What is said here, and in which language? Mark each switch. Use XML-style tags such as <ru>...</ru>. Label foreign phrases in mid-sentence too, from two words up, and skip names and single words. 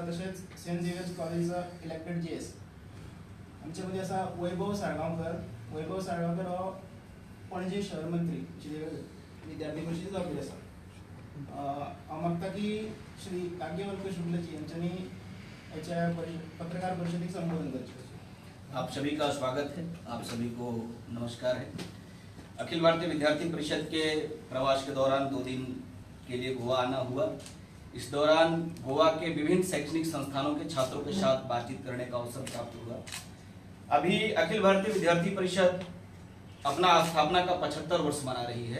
<kok>तशेंच सेंट झेवियर्स कॉलेजचा इलेक्टेड जीएस. आमच्यामध्ये आसा वैभव साळगांवकर. वैभव साळगांवकर हो पणजी शहर मंत्री विद्यार्थी परिषदेचे जबाबदारी आसा. हांव मागता की श्री याज्ञवल्क्य शुक्लजी यांच्यानी पत्रकार परिषदेक संबोधन करचे.</kok> <hi>आप सभी का स्वागत है. आप सभी को नमस्कार है. अखिल भारतीय विद्यार्थी परिषद के प्रवास के दौरान 2 दिन के लिए गोवा आना हुआ. इस दौरान गोवा के विभिन्न शैक्षणिक संस्थानों के छात्रों के साथ बातचीत करने का अवसर प्राप्त हुआ. अभी अखिल भारतीय विद्यार्थी परिषद अपना स्थापना का 75 वर्ष मना रही है.</hi>